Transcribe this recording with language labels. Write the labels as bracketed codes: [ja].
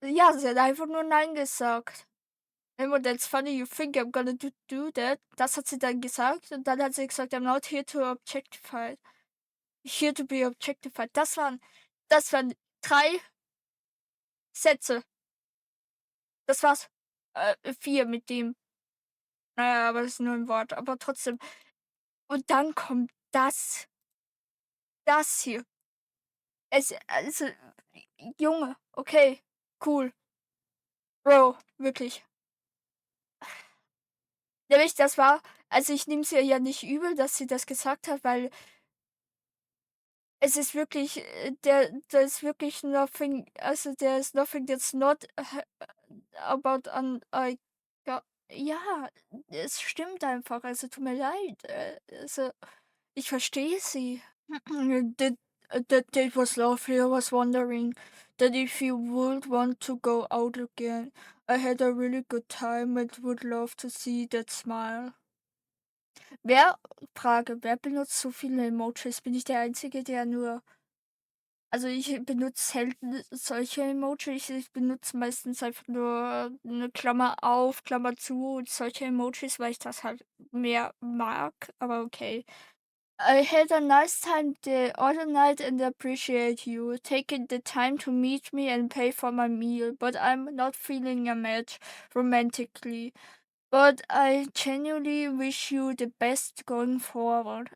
[de] Ja, sie hat einfach nur Nein gesagt. [en] And that's funny, you think I'm gonna do that. [de] Das hat sie dann gesagt und dann hat sie gesagt, [en] I'm not here to objectify. Here to be objectified. [de] Das waren 3 Sätze. Das war's. 4 mit dem. Naja, aber das ist nur ein Wort, aber trotzdem. Und dann kommt das. Das hier. Also, Junge, okay, cool. Bro, wirklich. Nämlich, das war also, ich nehme es ihr ja nicht übel, dass sie das gesagt hat, weil es ist wirklich, der ist wirklich nothing also, [en] there is nothing that's not about an [de] ja, ja, es stimmt einfach. Also, tut mir leid. Also, ich verstehe sie. [en] That that date was lovely. I was wondering that if you would want to go out again. I had a really good time and would love to see that smile. [de] Wer, Frage, wer benutzt so viele Emojis? Bin ich der Einzige, der nur Also, ich benutze selten solche Emojis. Ich benutze meistens einfach nur 'ne Klammer auf, Klammer zu und solche Emojis, weil ich das halt mehr mag, aber okay. [en] I had a nice time the other night and appreciate you taking the time to meet me and pay for my meal, but I'm not feeling a match romantically. But I genuinely wish you the best going forward.